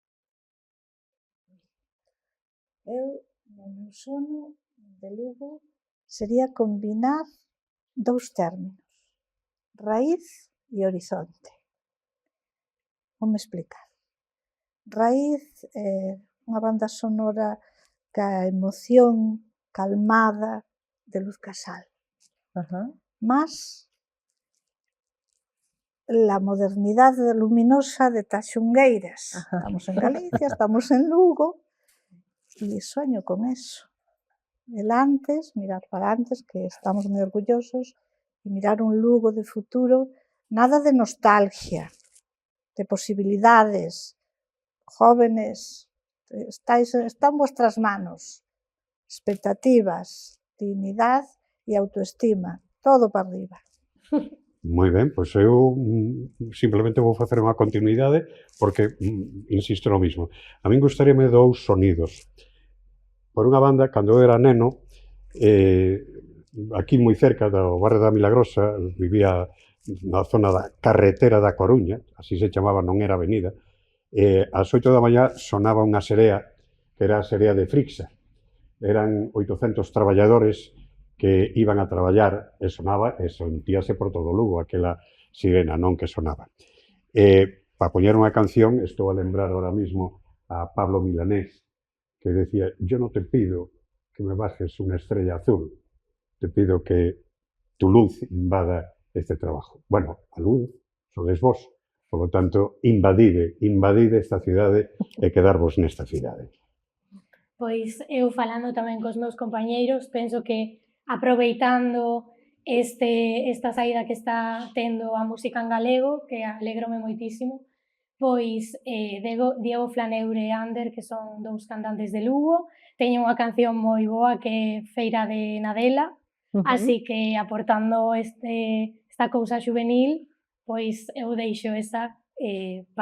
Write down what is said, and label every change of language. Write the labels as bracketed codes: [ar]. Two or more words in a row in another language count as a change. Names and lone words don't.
[gl] Eu, no meu sono de Lugo, sería combinar dous términos, raíz e horizonte. Voume explicar. Raíz é unha banda sonora ca emoción calmada de Luz Casal. [es] Más la modernidad luminosa de Taxungueiras. Estamos en Galicia, estamos en Lugo, y sueño con eso. [gl] elantes, mirar para antes, que estamos moi orgullosos, e mirar un Lugo de futuro, nada de nostalgia, de posibilidades, [es] jóvenes, está en vuestras manos, [gl] expectativas, dignidade e autoestima, todo para arriba. Moi ben, pois eu simplemente vou facer unha continuidade porque insisto no mismo. A min gustaríame dous sonidos. Por unha banda, cando eu era neno, aquí moi cerca do barrio da Milagrosa, vivía na zona da carretera da Coruña, así se chamaba, non era avenida, ás 8 da mañá sonaba unha serea, que era a serea de Frixa. Eran 800 traballadores que iban a traballar e sonaba e sentíase por todo Lugo aquela sirena, non que sonaba. Para poñer unha canción, estou a lembrar ahora mismo a Pablo Milanés, que decía, [es] yo no te pido que me bajes una estrella azul, te pido que tu luz invada este trabajo. Bueno, [gl] a luz sodes vos, [es] por lo tanto, [gl] invadide esta cidade e quedarvos nesta cidade. Pois eu falando tamén cos meus compañeiros, penso que aproveitando esta saída que está tendo a música en galego, que alegrome moitísimo, pois Diego Flaneure e Ander, que son dous cantantes de Lugo, teñen unha canción moi boa que é Feira de Nadela, así que aportando esta cousa juvenil, pois eu deixo esa para